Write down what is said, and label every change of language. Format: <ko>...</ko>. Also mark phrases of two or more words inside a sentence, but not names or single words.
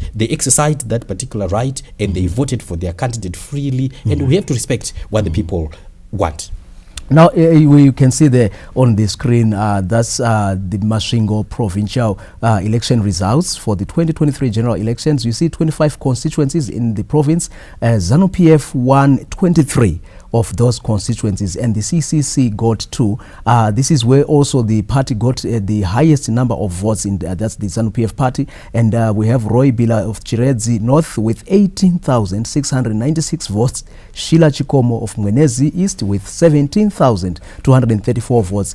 <en>They exercised that particular right, and they voted for their candidate freely, and we have to respect what the people want. Now, you can see there on the screen, that's the Masvingo provincial election results for the 2023 general elections. You see 25 constituencies in the province. ZANU-PF won 23 of those constituencies, and the CCC got 2. This is where also the party got the highest number of votes, in that's the ZANU-PF party. And we have Roy Bila of Chiredzi North with 18,696 votes, Sheila Chikomo of Mwenezi East with 17,234 votes.</en>